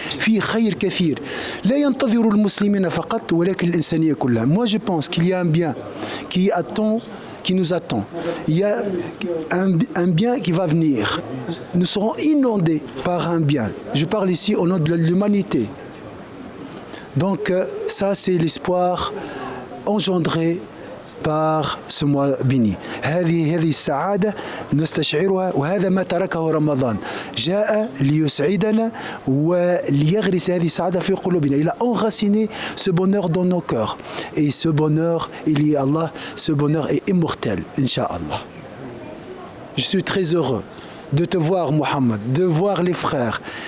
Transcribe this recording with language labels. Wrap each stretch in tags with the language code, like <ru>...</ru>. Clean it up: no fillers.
<ar>في خير كثير لا ينتظر المسلمين فقط ولكن الإنسانية كلها.</ar> <fr>Moi je pense qu'il y a un bien qui nous attend. Il y a un bien qui va venir. Nous serons inondés par un bien. Je parle ici au nom de l'humanité. Donc ça, c'est l'espoir engendré par ce mois béni.</fr> <ar>هذه السعادة نستشعرها وهذا ما تركه رمضان. جاء ليسعدنا وليغرس هذه السعادة في قلوبنا.</ar> <fr>Il a enraciné ce bonheur dans nos cœurs. Et ce bonheur, il y a Allah, ce bonheur est immortel, Inch'Allah. Je suis très heureux de te voir, Mohammed, de voir les frères.</fr>